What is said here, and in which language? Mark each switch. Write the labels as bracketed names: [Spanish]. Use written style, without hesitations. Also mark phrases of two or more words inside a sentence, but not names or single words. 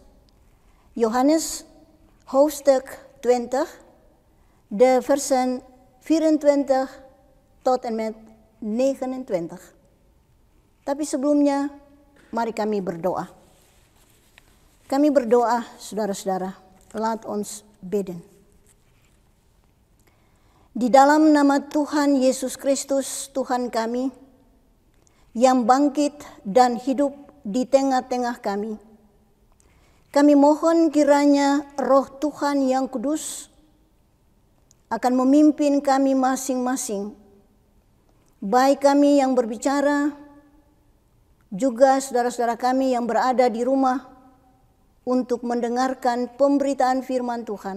[Dutch] Johannes hoofdstuk 20, de versen 24 tot en met 29. [Indonesian] Tapi sebelumnya, mari kami berdoa. Kami berdoa, saudara-saudara, [Dutch] laat ons bidden. [Indonesian] Di dalam nama Tuhan Yesus Kristus, Tuhan kami, yang bangkit dan hidup di tengah-tengah kami, kami mohon kiranya Roh Tuhan yang kudus akan memimpin kami masing-masing, baik kami yang berbicara, juga saudara-saudara kami yang berada di rumah untuk mendengarkan pemberitaan firman Tuhan.